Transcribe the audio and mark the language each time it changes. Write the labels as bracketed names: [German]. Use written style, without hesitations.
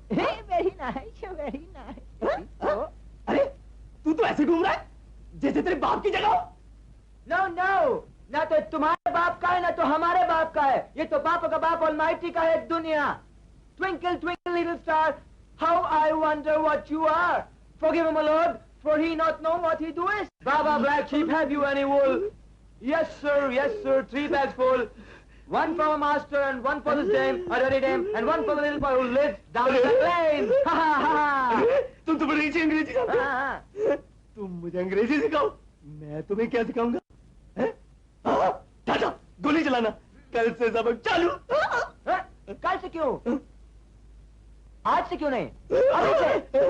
[English] Very nice, very nice. [Hindi] अरे तू तो ऐसे घूम रहा है जैसे तेरे बाप की जगह हो। नो, ना तो तुम्हारे बाप का है ना तो हमारे बाप का है। ये तो बाप का बाप ऑलमाइटी का है दुनिया। [English] Twinkle, twinkle, little star, how I wonder what you are. Forgive him, my lord, for he not know what he doeth. Baba Black Sheep, have you any wool? Yes, sir, 3 bags full. One for a master and one for the dame, a dirty dame, and one for the little boy who lives down the lane. Ha ha ha. [Hindi] तुम तो बड़ी अच्छी अंग्रेजी जानते हो। तुम मुझे अंग्रेजी सिखाओ, मैं तुम्हें क्या सिखाऊंगा? टाटा, गोली चलाना, कल से सबक चालू। कल से क्यों? आज से क्यों नहीं? अभी से।